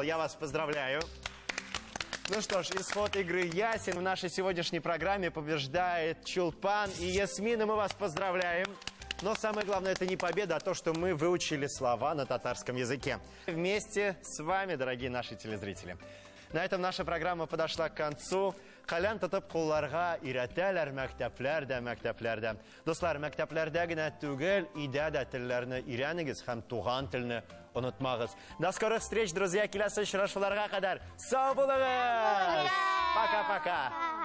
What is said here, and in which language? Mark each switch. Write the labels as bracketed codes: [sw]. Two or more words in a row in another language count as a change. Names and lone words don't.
[ru] Я вас поздравляю. Ну что ж, исход игры ясен. В нашей сегодняшней программе побеждает Чулпан и Ясмина. Мы вас поздравляем. Но самое главное, это не победа, а то, что мы выучили слова на татарском языке. Вместе с вами, дорогие наши телезрители. На этом наша программа подошла к концу. [tt] Калян тотып кулларга иретәләр мәктәпләрдә. Дуслар, мәктәпләрдә генә түгел, өйдә дә телләрне өйрәнегез һәм туган телне онытмагыз. [ru] До скорых встреч, друзья, [tt] киләсе очрашуларга кадәр. Сау булыгыз! [ru] Пока-пока!